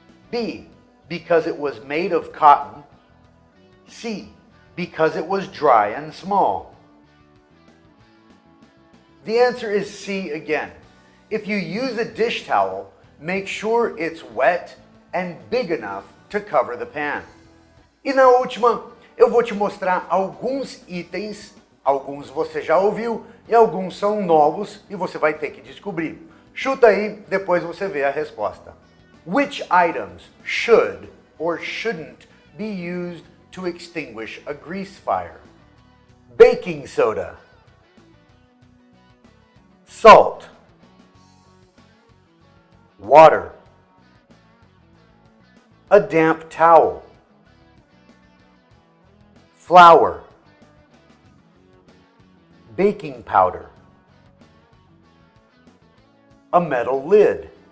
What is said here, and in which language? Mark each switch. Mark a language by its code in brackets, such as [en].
[en] B, because it was made of cotton. C, because it was dry and small. The answer is C again. If you use a dish towel, make sure it's wet and big enough to cover the pan. [pt] E na última, eu vou te mostrar alguns itens, alguns você já ouviu e alguns são novos e você vai ter que descobrir. Chuta aí, depois você vê a resposta. [en] Which items should or shouldn't be used to extinguish a grease fire? Baking soda, salt, water, a damp towel, flour, baking powder, a metal lid.